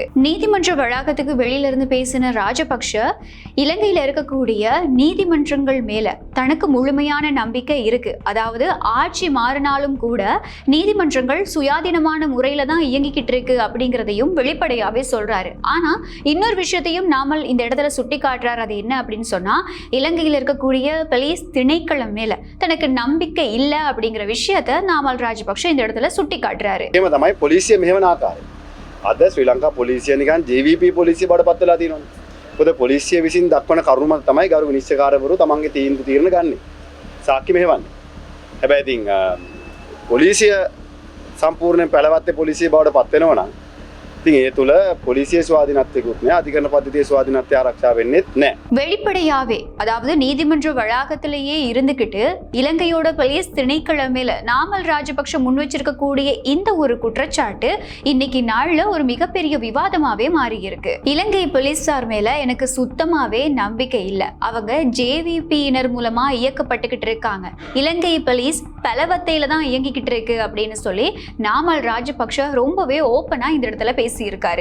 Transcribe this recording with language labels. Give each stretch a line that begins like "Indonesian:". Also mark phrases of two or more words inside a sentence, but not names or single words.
Tamil: நீதிமன்ற வளாகத்துக்கு வெளியில இருந்து பேசின ராஜபக்ஷ இலங்கையில இருக்கக்கூடிய நீதிமன்றங்கள் மேல தனக்கு முழுமையான நம்பிக்கை இருக்கு, அதாவது ஆட்சி மாறினாலும் கூட நீதிமன்றங்கள் சுயாதீனமான முறையில தான் இயங்கிக்கிட்டு இருக்கு அப்படிங்கிறதையும் வெளிப்படையாவே சொல்றாரு. ஆனா இன்னொரு விஷயத்தையும் நாமல் இந்த இடத்துல சுட்டி காட்டுறாரு. அது என்ன அப்படின்னு சொன்னா, இலங்கையில் இருக்கக்கூடிய போலீஸ் திணைக்களம் மேல தனக்கு நம்பிக்கை இல்ல அப்படிங்கிற விஷயத்தை நாமல் ராஜபக்ஷ இந்த இடத்துல சுட்டி காட்டுறாரு.
Sinhala: එහෙම තමයි පොලිසිය මෙහෙවන ආකාරය. අද ශ්‍රී ලංකා පොලිසිය නිකන් JVP පොලිසිය බවට පත් වෙලා තියෙනවා. මොකද පොලිසිය විසින් දක්වන කරුණ මත තමයි ගරු විනිශ්චයකාරවරු තමන්ගේ තීරණ ගන්නේ. සාක්ෂි මෙහෙවන්නේ. හැබැයි ඉතින් පොලිසිය සම්පූර්ණයෙන් පැලවත්තේ පොලිසිය බවට පත් වෙනවා නම් ඉතින් ඒ තුල පොලිසිය ස්වාධීනත්වයකුත් නෑ, அதிகரண පද්ධතියේ ස්වාධීනත්වය ආරක්ෂා වෙන්නේත් නෑ.
Tamil: வெளிப்படையாவே, அதாவது நீதிமன்ற வளாகத்திலேயே இருந்துகிட்டு இலங்கையோட போலீஸ் திணைக்களம் மேல நாமல் ராஜபக்ஷ முன் வச்சிருக்கக்கூடிய இந்த ஒரு குற்றச்சாட்டு இன்னைக்கு நாள்ல ஒரு மிகப்பெரிய விவாதமாவே மாறி இருக்கு. இலங்கை போலீசார் மேல எனக்கு சுத்தமாவே நம்பிக்கை இல்ல, அவங்க ஜேவிபியினர் மூலமா இயக்கப்பட்டுக்கிட்டு இருக்காங்க, இலங்கை போலீஸ் பலவத்தையில தான் இயங்கிக்கிட்டு இருக்கு அப்படின்னு சொல்லி நாமல் ராஜபக்ஷ ரொம்பவே ஓப்பனா இந்த இடத்துல பேசியிருக்காரு.